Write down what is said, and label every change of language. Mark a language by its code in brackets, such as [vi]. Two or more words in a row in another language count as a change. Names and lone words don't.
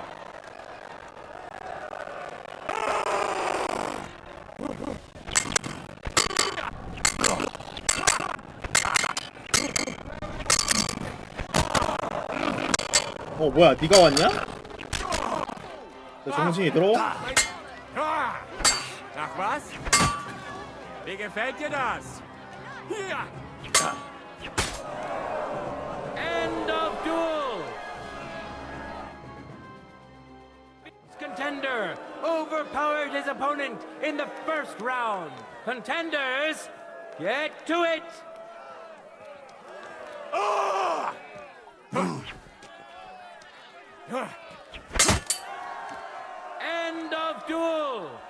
[ko] 뭐야, 네가 왔냐? 내 정신이 들어? [de] Ach was? Wie gefällt dir das? Hier! [en] End of duel! Contender overpowered his opponent in the first round. Contenders, get to it! End of duel!